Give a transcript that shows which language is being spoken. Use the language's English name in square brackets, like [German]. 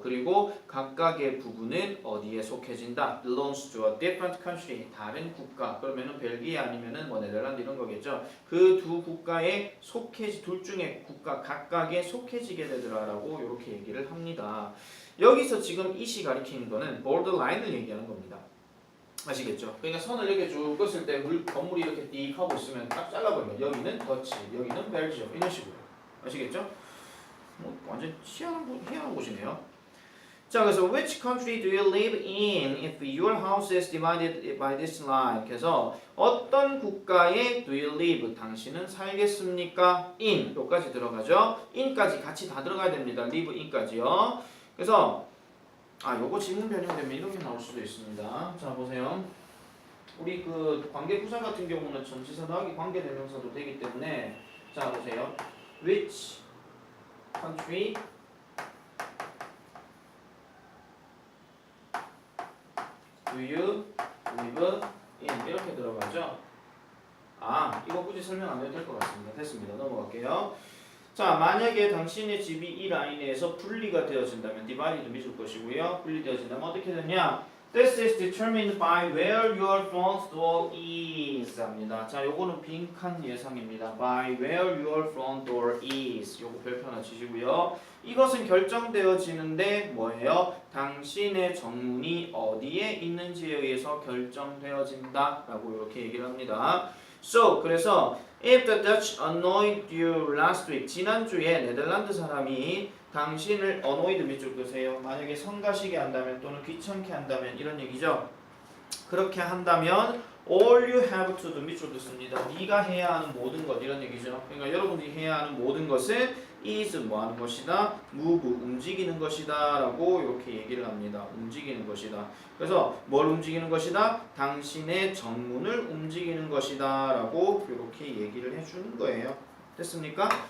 [Korean] 그리고 각각의 부분은 어디에 속해진다? [English] belongs to a different country, [Korean] 다른 국가. 그러면은 벨기에 아니면은 뭐 네덜란드 이런 거겠죠. 그 두 국가에 둘 중에 국가 각각에 속해지게 되더라라고 이렇게 얘기를 합니다. 여기서 지금 이시 가리키는 거는 borderline을 얘기하는 겁니다. 아시겠죠? 그러니까 선을 이렇게 쭉 긋을 때 건물이 이렇게 띡 하고 있으면 딱 잘라버리면 여기는 더치, 여기는 벨지엄 이런 식으로 아시겠죠? 뭐 완전 희한한 곳이네요. 자, 그래서 [English] which country do you live in if your house is divided by this line? [Korean] 그래서 어떤 국가에 [English] do you live? [Korean] 당신은 살겠습니까? in 여기까지 들어가죠. in까지 같이 다 들어가야 됩니다. live in까지요. 그래서 요거 지문 변형되면 이렇게 나올 수도 있습니다. 자, 보세요. 우리 그 관계부사 같은 경우는 전치사 더하기 관계대명사도 되기 때문에 자, 보세요. [English] Which country do you live in? 이렇게 들어가죠. [Korean] 이거 굳이 설명 안 해도 될 것 같습니다. 됐습니다. 넘어갈게요. 자, 만약에 당신의 집이 이 라인에서 분리가 되어진다면 divide도 미줄 것이고요. 분리되어진다면 어떻게 되냐? [English] This is determined by where your front door is [Korean] 합니다. 자, 요거는 빈칸 예상입니다. [English] By where your front door is. [Korean] 요거 별표 하나 치시고요. 이것은 결정되어지는데 뭐예요? 당신의 정문이 어디에 있는지에 의해서 결정되어진다 라고 이렇게 얘기를 합니다. [English] So, [Korean] 그래서 [English] if the Dutch annoyed you last week [Korean] 지난주에 네덜란드 사람이 당신을 [English] annoyed [Korean] 밑줄 그으세요. 만약에 성가시게 한다면 또는 귀찮게 한다면 이런 얘기죠. 그렇게 한다면 [English] all you have to do [Korean] 밑줄 긋습니다. 네가 해야 하는 모든 것 이런 얘기죠. 그러니까 여러분들이 해야 하는 모든 것은 is 뭐 하는 것이다, move 움직이는 것이다 라고 이렇게 얘기를 합니다. 움직이는 것이다. 그래서 뭘 움직이는 것이다? 당신의 정문을 움직이는 것이다 라고 이렇게 얘기를 해주는 거예요. 됐습니까?